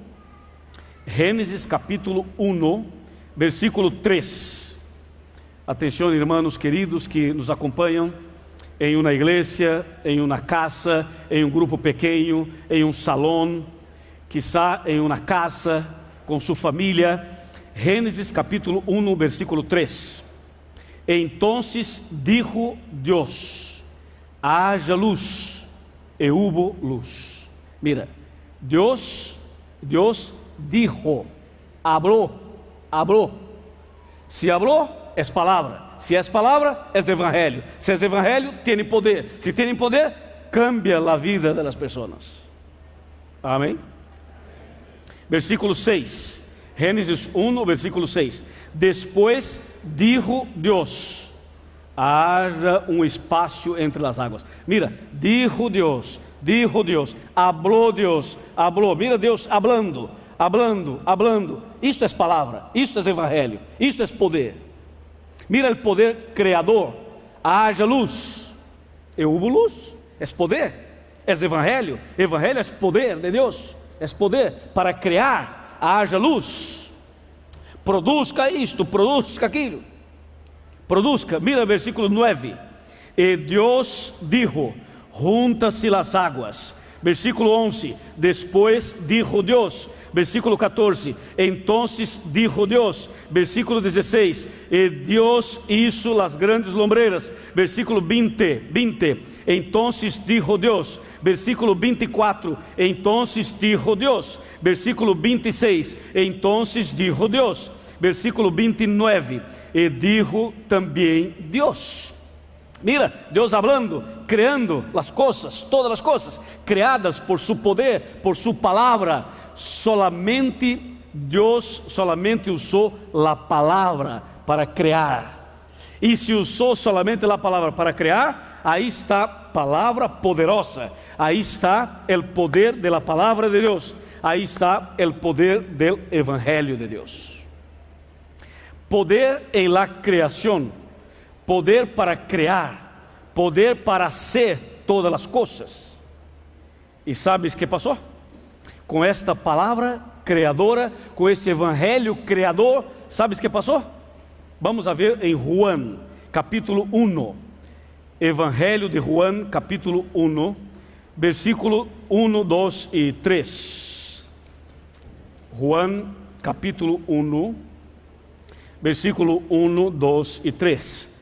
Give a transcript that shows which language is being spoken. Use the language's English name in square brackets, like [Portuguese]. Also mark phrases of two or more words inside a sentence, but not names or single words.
[Portuguese] Gênesis capítulo 1, versículo 3. Atenção, irmãos queridos que nos acompanham em uma igreja, em uma casa, em um grupo pequeno, em um salão, quizá em uma casa com sua família. Gênesis capítulo 1, versículo 3. [Spanish] Entonces dijo [Portuguese] Deus: haja luz, e hubo luz. [Spanish] Mira, Deus dijo, habló. Se habló, [Portuguese] é palavra. Se é palavra, é evangelho. Se é evangelho, tem poder. Se tem poder, cambia a vida das pessoas. Amém? Versículo 6. Gênesis 1, versículo 6. Depois dijo Deus: haja um espaço entre as águas. [Spanish] Mira, dijo Deus, habló Deus, habló. Mira Deus hablando. [Portuguese] Isto é palavra, isto é evangelho, isto é poder. Mira o poder criador. Haja luz, e hubo luz. É poder, é evangelho. Evangelho é poder de Deus, é poder para criar. Haja luz, produzca isto, produzca aquilo, produzca. Mira o versículo 9. E Deus dijo: juntas-se as águas. Versículo 11. Depois dijo Deus. Versículo 14. [Spanish] Entonces dijo [Portuguese] Deus. [Spanish] Versículo 16. [Portuguese] E Deus [Spanish] hizo las grandes lombreiras. [Portuguese] Versículo 20. [Spanish] Entonces dijo [Portuguese] Deus. Versículo 24. [Spanish] Entonces dijo [Portuguese] Deus. Versículo 26. [Spanish] Entonces dijo [Portuguese] Deus. Versículo 29. E dijo também Deus. Mira, Deus [Spanish] hablando, creando [Portuguese] as coisas, todas as coisas criadas por su poder, por su palavra. Solamente Deus usou a palavra para criar. E se usou solamente a palavra para criar, aí está a palavra poderosa, aí está o poder da palavra de Deus, aí está o poder do evangelho de Deus. Poder em la criação, poder para criar, poder para hacer todas as coisas. E sabes que passou? Com esta palavra criadora, com esse evangelho criador. [Spanish] ¿Sabes qué pasó? Vamos a ver en Juan, capítulo 1. [Portuguese] Evangelho de Juan, capítulo 1, versículo 1, 2 y 3. [Spanish] Juan, capítulo 1, versículo 1, 2 y 3.